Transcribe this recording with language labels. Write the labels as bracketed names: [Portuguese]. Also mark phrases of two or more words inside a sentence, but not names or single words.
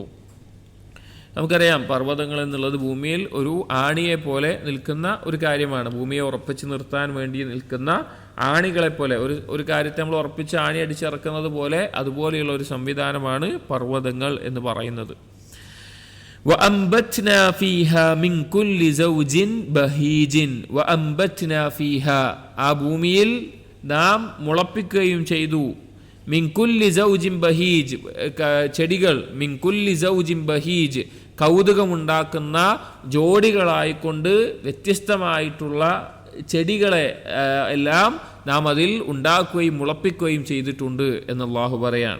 [Malayalam] നമുക്കറിയാം, പർവ്വതങ്ങൾ എന്നുള്ളത് ഭൂമിയിൽ ഒരു ആണിയെ പോലെ നിൽക്കുന്ന ഒരു കാര്യമാണ്. ഭൂമിയെ ഉറപ്പിച്ച് നിർത്താൻ വേണ്ടി നിൽക്കുന്ന ആണികളെപ്പോലെ, ഒരു കാര്യത്തെ നമ്മൾ ഉറപ്പിച്ച് ആണി അടിച്ചിറക്കുന്നത് പോലെ, അതുപോലെയുള്ള ഒരു സംവിധാനമാണ് പർവ്വതങ്ങൾ എന്ന് പറയുന്നത്. [Arabic] وَأَنبَتْنَا فِيهَا مِنْ كُلِّ زَوْجٍ بَهِيجٍ وَأَنبَتْنَا فِيهَا, [Malayalam] ആ ഭൂമിയിൽ നാം മുളപ്പിക്കുകയും ചെയ്തു. [Arabic] من كل زوج بهيج, [Malayalam] ചെടികൾ, [Arabic] من كل زوج بهيج, [Malayalam] കൗതുകമുണ്ടാക്കുന്ന ജോഡികളായിക്കൊണ്ട് വ്യത്യസ്തമായിട്ടുള്ള ചെടികളെ എല്ലാം നാം അതിൽ ഉണ്ടാക്കുകയും മുളപ്പിക്കുകയും ചെയ്തിട്ടുണ്ട് എന്ന് അല്ലാഹു പറയാണ്.